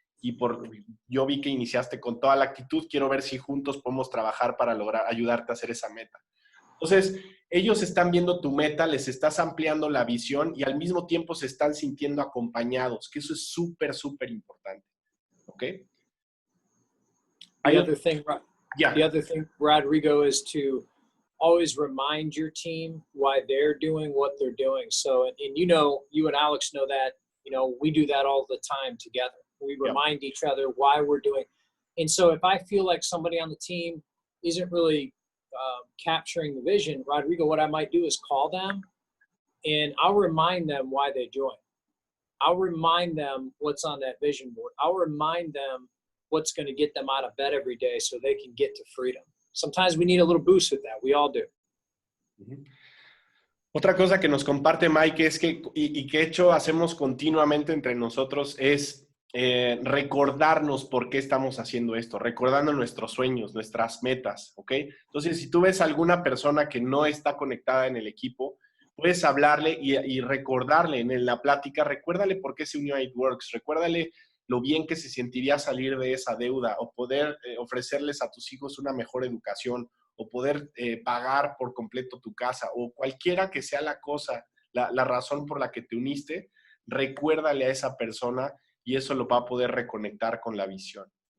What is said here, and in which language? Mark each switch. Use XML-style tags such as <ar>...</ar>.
<es>Y yo vi que iniciaste con toda la actitud, quiero ver si juntos podemos trabajar para lograr ayudarte a hacer esa meta. Entonces, ellos están viendo tu meta, les estás ampliando la visión y al mismo tiempo se están sintiendo acompañados, que eso es súper, súper importante. ¿Ok?</es> <en>The other thing, Yeah. the other thing, Rodrigo, is to always remind your team why they're doing what they're doing. So, and you know, you and Alex know that, you know, we do that all the time together. We remind each other why we're doing. And so if I feel like somebody on the team isn't really capturing the vision, Rodrigo, what I might do is call them and I'll remind them why they joined. I'll remind them what's on that vision board. I'll remind them what's going to get them out of bed every day so they can get to freedom. Sometimes we need a little boost with that. We all do.</en> <es>Otra cosa que nos comparte Mike es que, y que hecho hacemos continuamente entre nosotros, es recordarnos por qué estamos haciendo esto, recordando nuestros sueños, nuestras metas, ¿ok? Entonces, si tú ves a alguna persona que no está conectada en el equipo, puedes hablarle y recordarle en la plática, recuérdale por qué se unió a It-Works, recuérdale lo bien que se sentiría salir de esa deuda o poder ofrecerles a tus hijos una mejor educación o poder pagar por completo tu casa o cualquiera que sea la cosa, la razón por la que te uniste, recuérdale a esa persona y eso lo va a poder reconectar con la visión.</es>